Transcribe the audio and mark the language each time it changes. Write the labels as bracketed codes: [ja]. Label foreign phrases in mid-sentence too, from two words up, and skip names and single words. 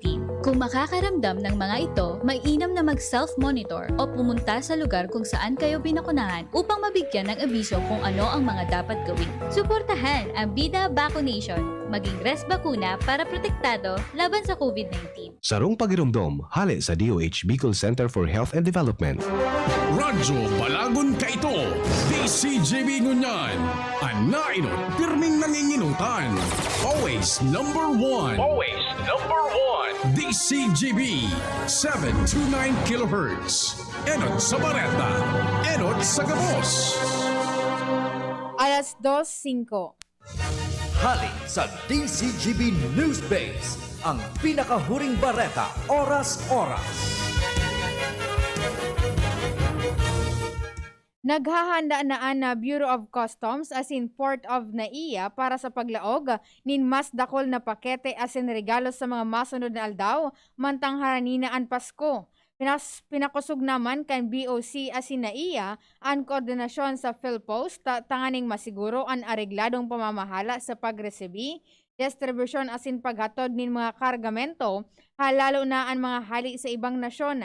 [tl] Kung makakaramdam ng mga ito, mainam na mag-self-monitor o pumunta sa lugar kung saan kayo binakunahan upang mabigyan ng abiso kung ano ang mga dapat gawin. Suportahan ang Bida Vaccination, maging res bakuna para protektado laban sa COVID-19. [bik] Sarong pagirumdom, hali sa DOH Bicol Center for Health and Development. Radyo Balagon Kaito, DCGB Ngunyan, Anainot, pirming nanginginutan. [en] Always number one. Always number one. [bik] DCGB, 729 kHz. Enot sa Bareta, Enot sa Gabos. Alas 2:05. Hali sa DCGB Newsbase, ang pinakahuring bareta, oras-oras. Naghahanda na Bureau of Customs as in Port of Naiya para sa paglaog nin mas dakol na pakete as in regalo sa mga masunod na aldaw mantang haraninaan Pasko. Pinakusog naman kan BOC as in Naiya ang koordinasyon sa PhilPost tanganing masiguro ang aregladong pamamahala sa pagresebi, distribution as in paghatod nin mga kargamento, halalo na ang mga hali sa ibang nasyon.